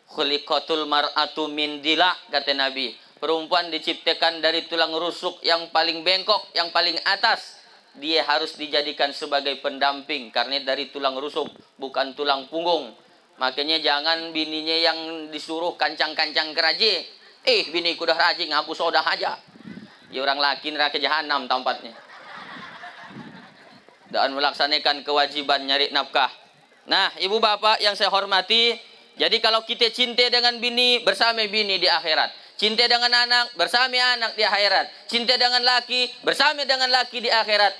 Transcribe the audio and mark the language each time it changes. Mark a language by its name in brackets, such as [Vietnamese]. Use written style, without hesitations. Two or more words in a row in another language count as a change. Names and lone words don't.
[Arabic] خلقت المرأة من ضلع, [Indonesian] kata Nabi. Perempuan diciptakan dari tulang rusuk yang paling bengkok, yang paling atas. Dia harus dijadikan sebagai pendamping karena dari tulang rusuk, bukan tulang punggung. Makanya jangan bininya yang disuruh kancang-kancang keraji. Bini ku dah rajin, aku sodah aja. Ya orang laki neraka jahanam tempatnya. Dan melaksanakan kewajiban nyari nafkah. Nah, ibu bapak yang saya hormati, jadi kalau kita cinta dengan bini, bersama bini di akhirat. Cinta dengan anak, bersama anak di akhirat. Cinta dengan laki, bersama dengan laki di akhirat.